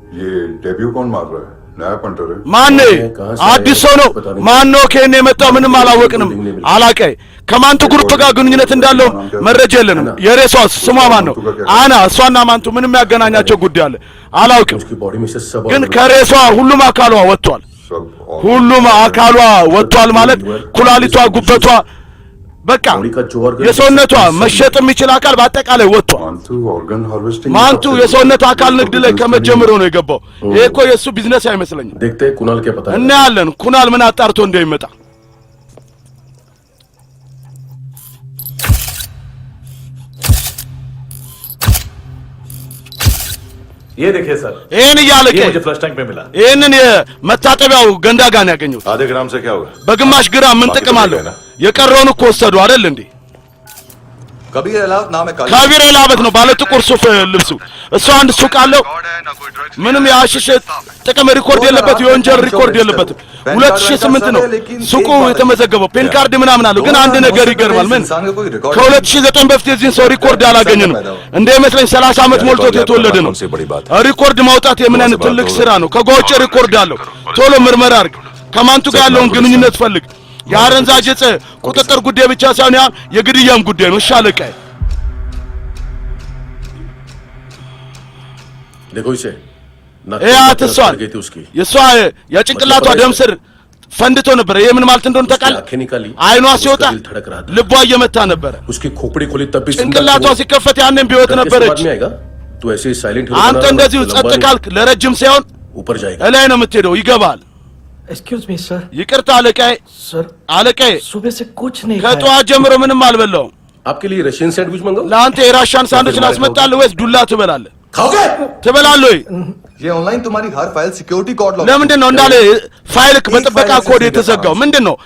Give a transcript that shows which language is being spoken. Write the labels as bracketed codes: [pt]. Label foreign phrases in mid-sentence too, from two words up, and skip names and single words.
[hi] डेब्यू कौन मार रहा है? नया पंटर है? [am] ማን አዲስ ሰው ነው? ማን ነው ከኔ የመጣው? ምንም አላወቅንም። አላቀይ ከማንቱ ግሩፕ ጋር ግንኙነት እንዳለው መረጃ የለንም። የሬሷ ስሟ ማን ነው? አና እሷና ማንቱ ምንም ያገናኛቸው ጉዳይ አለ አላውቅም። ግን ከሬሷ ሁሉም አካሏ ወጥቷል። ሁሉም አካሏ ወጥቷል ማለት ኩላሊቷ፣ ጉበቷ፣ በቃ የሰውነቷ መሸጥ የሚችል አካል በአጠቃላይ ወጥቷል። ማንቱ የሰውነት አካል ንግድ ላይ ከመጀመሩ ነው የገባው። ይሄ እኮ የእሱ ቢዝነስ አይመስለኝም። እናያለን ኩናል ምን አጣርቶ እንደሚመጣ። [hi] ये देखिए सर, [am] ይሄን እያለቀ [hi] ये मुझे फ्लश टैंक में मिला। [am] ይሄንን የመታጠቢያው ገንዳ ጋር ነው ያገኘሁት። [hi] आधे ग्राम से क्या होगा? [am] በግማሽ ግራም ምን ጥቅም አለው? የቀረውን እኮ ወሰዱ አይደል እንዴ? [hi] कबीर अलावत नाम है। [am] ከቢር ላበት ነው ባለ ጥቁር ሱፍ ልብሱ። እሱ አንድ ሱቅ አለው። ምንም የአሽሽ ጥቅም ሪኮርድ የለበት፣ የወንጀል ሪኮርድ የለበትም። 2008 ነው ሱቁ የተመዘገበው። ፔን ካርድ ምናምን አለው። ግን አንድ ነገር ይገርማል። ምን ከ2009 በፊት የዚህን ሰው ሪኮርድ አላገኘንም። እንደሚመስለኝ 30 ዓመት ሞልቶት የተወለደ ነው። ሪኮርድ ማውጣት የምን አይነት ትልቅ ስራ ነው። ከጓውጭ ሪኮርድ አለው። ቶሎ ምርመራ አድርግ። ከማንቱ ጋር ያለውን ግንኙነት ፈልግ። የአረንዛዥ ዕፅ ቁጥጥር ጉዳይ ብቻ ሳይሆን ያ የግድያም ጉዳይ ነው። ሻለቃይ [hi] देखो इसे [am] ያትሷል የሷ የጭንቅላቷ ደም ስር ፈንድቶ ነበር። ይሄ ምን ማለት እንደሆነ ታውቃለህ? አይኗ ሲወጣ ልቧ እየመታ ነበር። [hi] उसकी खोपड़ी खुली तब भी [am] ጭንቅላቷ ሲከፈት ያንን ቢወት ነበረች። [hi] तो ऐसे ही साइलेंट हो [am] አንተ እንደዚሁ ጸጥ ካልክ ለረጅም ሳይሆን [hi] ऊपर जाएगा [am] እላይ ነው የምትሄደው። ይገባል። [en] excuse me sir. [am] ይቅርታ አለቃዬ። [hi] सर [am] አለቃዬ [hi] सुबह से कुछ नहीं [am] ከጠዋት ጀምሮ ምንም አልበላውም። [hi] आपके लिए [en] Russian sandwich [hi] मंगाओ? [am] ለአንተ የራሻን ሳንዱች ላስመጣልህ ወይስ ዱላ ትበላለህ? [hi] खाओगे? [am] ትበላለህ ወይ? [hi] ये ऑनलाइन तुम्हारी हर फाइल [en] security code lock. [am] ለምንድን ነው እንዳለ ፋይልክ በጥበቃ ኮድ የተዘጋው? ምንድን ነው?